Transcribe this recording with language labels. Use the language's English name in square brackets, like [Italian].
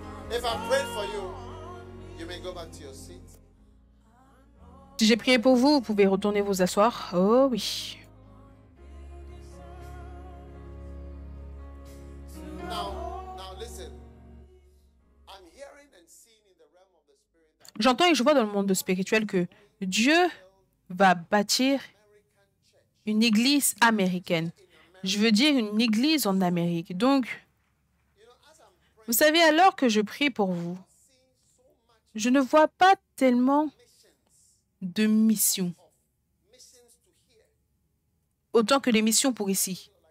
[English] If I prayed for you, you may go back to your seat. [French] Si j'ai prié pour vous, vous pouvez retourner vous asseoir. Oh oui. [English] Now listen. I'm hearing and seeing in the realm of the spirit that [French] J'entends et je vois dans le monde spirituel que Dieu va bâtir une église américaine. Je veux dire une église en Amérique. Donc, vous savez, alors que je prie pour vous, je ne vois pas tellement de missions, autant que les missions pour ici.